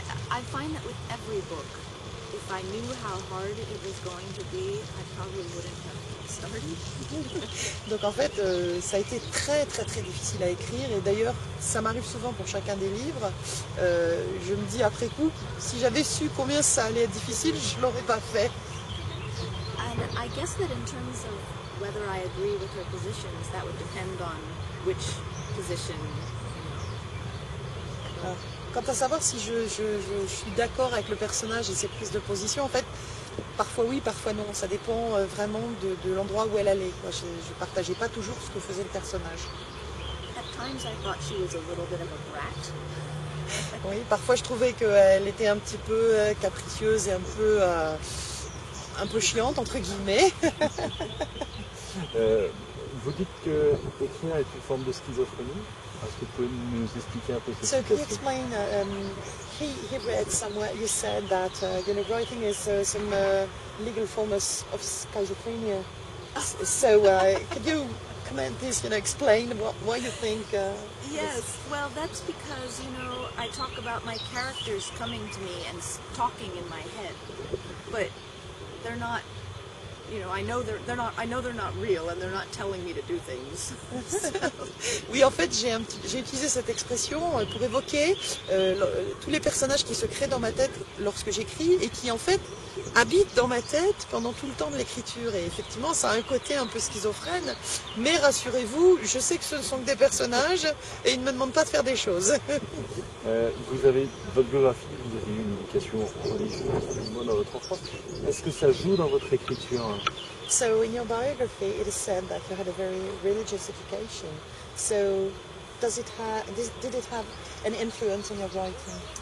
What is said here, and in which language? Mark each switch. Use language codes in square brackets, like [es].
[en] I find that with every book, if I knew how hard it was going to be, I probably wouldn't have started. [fr] Donc en fait, ça a été très très très difficile à écrire, et d'ailleurs ça m'arrive souvent pour chacun des livres. Je me dis après coup, si j'avais su combien ça allait être difficile, je ne l'aurais pas fait. [en] And I guess that in terms of whether I agree with her positions, that would depend on which position. [fr] Quant à savoir si je suis d'accord avec le personnage et ses prises de position, en fait, parfois oui, parfois non. Ça dépend vraiment de l'endroit où elle allait. Je ne partageais pas toujours ce que faisait le personnage. [en] At times I thought she was a little bit of a brat. [fr] Oui, parfois je trouvais qu'elle était un petit peu capricieuse et un peu chiante, entre guillemets. Vous dites que écrire est une forme de schizophrénie. Est-ce que vous pouvez nous expliquer un peu cette [en] So can you [fr] situation? [en] explain, he read somewhere, you said that writing is some legal form of schizophrenia. So could you comment this, explain why you think... Yes, well that's because, I talk about my characters coming to me and talking in my head, but they're not, I know they're not real and they're not telling me to do things. [fr] Oui, en fait, j'ai utilisé cette expression pour évoquer tous les personnages qui se créent dans ma tête lorsque j'écris et qui, en fait, habitent dans ma tête pendant tout le temps de l'écriture. Et effectivement, ça a un côté un peu schizophrène, mais rassurez-vous, je sais que ce ne sont que des personnages et ils ne me demandent pas de faire des choses. Vous avez votre biographie, vous avez eu une éducation religieuse dans votre enfance. Est-ce que ça joue dans votre écriture? [en] So in your biography, it is said that you had a very religious education. So did it have an influence on your writing?